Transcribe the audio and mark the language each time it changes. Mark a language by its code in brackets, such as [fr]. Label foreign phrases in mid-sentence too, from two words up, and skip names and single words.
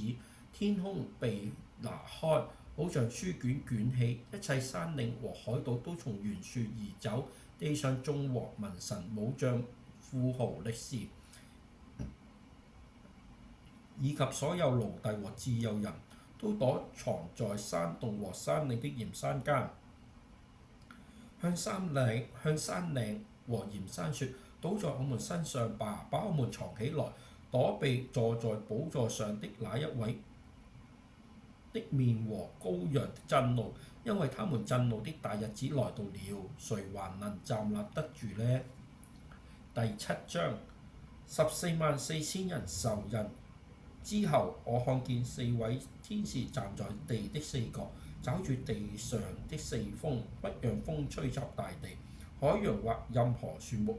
[zh] 天空被拿開，好像書卷捲起，一切山嶺和海島都從原處移走，地上眾王文臣武將富豪力士，以及所有奴隸和自由人，都躲藏在山洞和山嶺的鹽山間，向山嶺和鹽山說： 倒在我們身上吧，把我們藏起來，躲避坐在寶座上的那一位的面和羔羊的震怒，因為他們震怒的大日子來到了，誰還能站立得住呢？第7章144000人受印之後，我看見4位天使站在地的4角，抓住地上的4風，不讓風吹襲大地、海洋或任何樹木。